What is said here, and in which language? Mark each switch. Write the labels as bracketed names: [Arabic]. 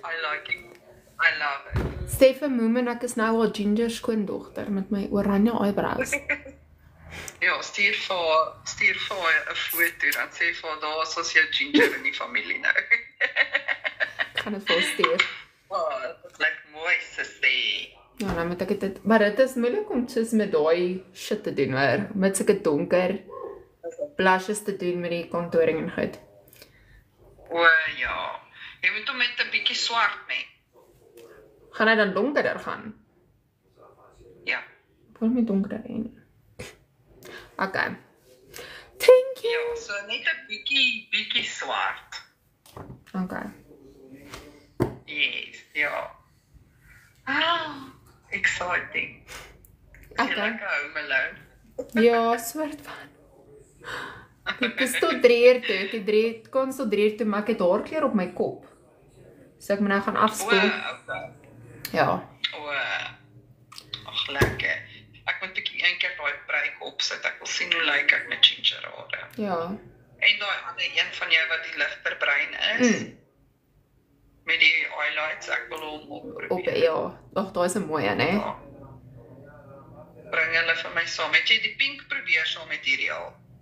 [English] I like it. I love it. [Afrikaans] Stefan Moomen, ek is nou al ginger skoondogter met my oranje eyebrows. Ja, stuur vir 'n foto dan sê vir daar is ons jou ginger in die familie nou. Ek gaan dit vir ons stuur. Oh, dit lyk mooi, Sissy. Ja, nou moet ek dit, maar dit is moeilik om soos met daai shit te doen hoor, met sulke donker blushes te doen met die contouring en goed. O ja. Jy moet hom met 'n bietjie swart mee. Gaan hy dan donkerder gaan? Ja. Ek wil nie donkerder hê nie. [English] Okay. Thank you. [Afrikaans] Ja, so net 'n bietjie swart. Okay. [English] Yes, ja. Ah, exciting. Okay. [Afrikaans] Jy like Home Alone? Ja, soort van. Dit is tot 3 uur toe, dit kon tot 3 uur toe, maar ek het haarkleur op my kop. So ek moet nou gaan afspoel. Okay. Ja. Ag, lekker. Ek moet een keer daai breik opsit. Ek wil sien hoe lyk ek met ginger hare. Ja. En daai ander een van jou wat die ligter bruin is. Met die highlights, ek wil hom opprobeer. Ja. Ag, daai is 'n mooi een, hè. Ja. Bring hulle vir my saam. Het jy die pink probeer saam met hierdie al?